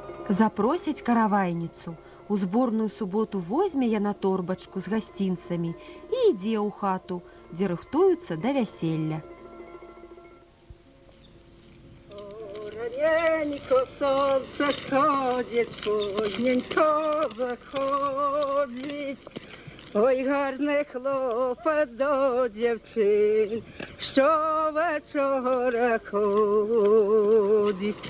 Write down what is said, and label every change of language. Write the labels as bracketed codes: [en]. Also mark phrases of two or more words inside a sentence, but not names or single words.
[be] Запросяць каравайніцу. У зборную суботу возьме яна торбачку з гасцінцамі і ідзе ў хату, дзе рыхтуюцца да вяселля. [uk] Раненько сонце сходить, поздненько заходить. Ой, гарний хлопець до дівчин, що вечора ходить.